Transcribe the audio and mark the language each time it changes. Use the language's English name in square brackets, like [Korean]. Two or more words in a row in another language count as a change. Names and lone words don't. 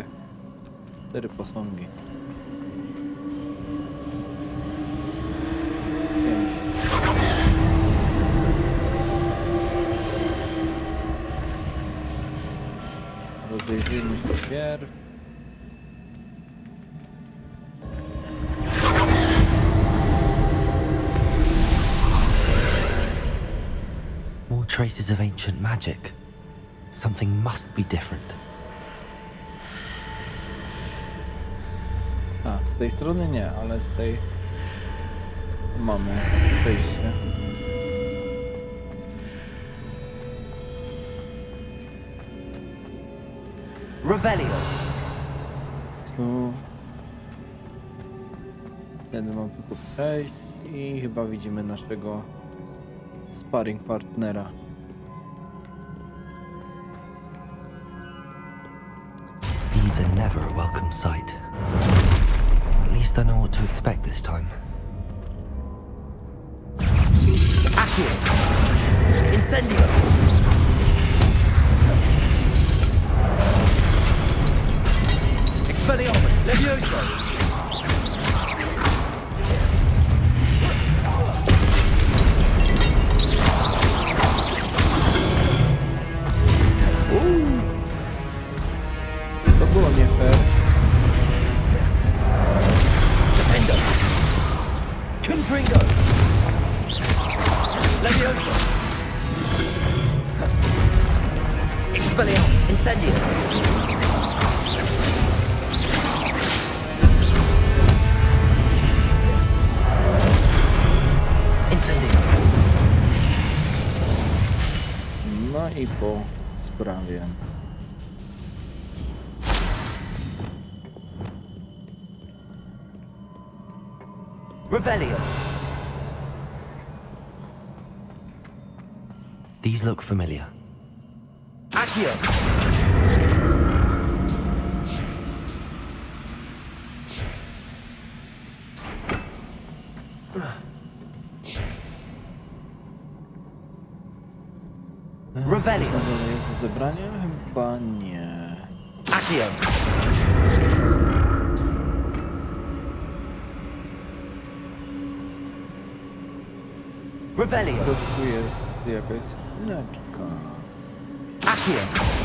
[Polish] 4 posągi. 5. Rozejrzyjmy się pierw. [English] More traces of ancient magic. Something must be different. [Polish] A, z tej strony nie, ale z tej mamy wejście. Revelio. Tu. Wtedy mam tylko przejść i chyba widzimy naszego sparring partnera. [English] These are never a welcome sight. At least I know what to expect this time. [Polish] Accio! Incendio! Expelliarmus! Levioso! To było nie fair. Defendo! Confringo! Levioso! Expelliarmus! Incendio! Incendio! No i po sprawie. Revelio. [English] These look familiar. [Polish] Accio. Revelio. Jest do zebrania? Chyba nie. Accio. Revelio. W środku jest jakaś skrzyneczka. Accio.